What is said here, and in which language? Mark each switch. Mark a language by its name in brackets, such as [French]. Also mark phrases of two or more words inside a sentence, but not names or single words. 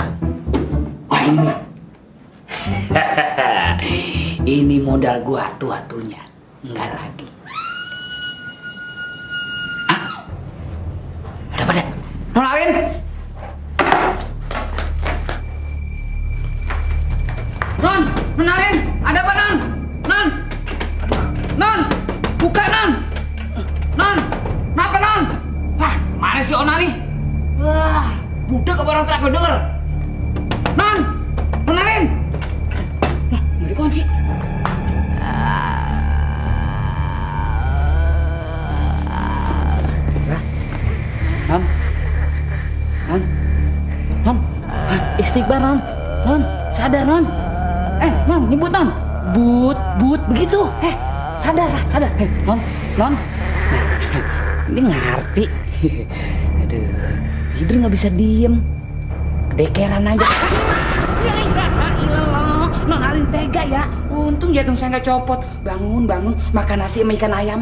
[Indonesian] Wah ini. Ini modal gua tua-tunya. Enggak lagi. Hah? Ada apa deh? Nolawin! Non! Nonalin! Ada apa, Non? Non! Non! Buka, Non! Non! Kenapa, Non? Hah, mana si Ona nih? Wah, budak apa orang teriak gue denger? Non! Nonalin! Lah, nggak dikunci. Non? Non? Non? Istighbar, Non! Non! Sadar, Non! Non, nyebut, Non! But, begitu! Sadar lah, sadar! Non! Non! Ini ngerti. Aduh, tidur nggak bisa diem. Dekeran aja. Ya ilah, Non Alin tega ya. Untung jantung saya nggak copot. Bangun, makan nasi sama ikan ayam.